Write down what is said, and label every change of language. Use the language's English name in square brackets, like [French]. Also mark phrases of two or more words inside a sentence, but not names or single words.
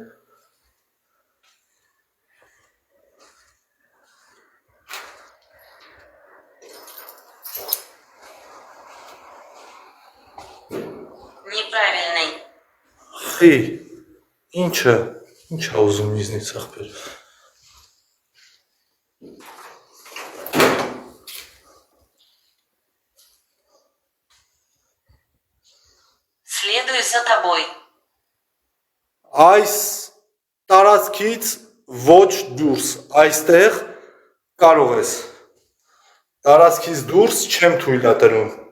[Russian] Неправильный. [Armenian] Խի, ինչը ուզում իզնից ախպեր։ [Russian] Следуй за тобой. [Armenian] Այս տարածքից ոչ դուրս, այստեղ կարող ես։ Տարածքից դուրս չեմ թույլատրում։